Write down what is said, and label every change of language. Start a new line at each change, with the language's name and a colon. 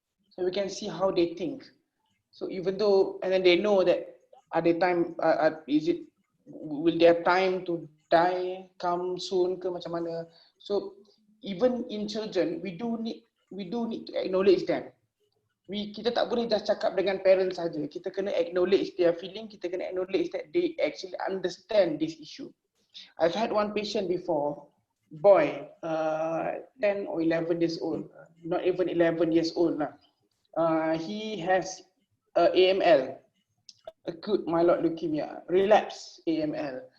English: So we can see how they think. So even though, and then they know that at the time will they have time to die, come soon
Malay: ke macam mana.
English: So even in children, we do need to acknowledge them.
Malay: Kita tak boleh
English: just
Malay: cakap dengan parents saja. Kita kena
English: acknowledge their feeling.
Malay: Kita kena
English: acknowledge that they actually understand this issue. I've had one patient before, boy, 10 or 11 years old, not even 11 years old lah. He has AML, acute myeloid leukemia, relapse AML.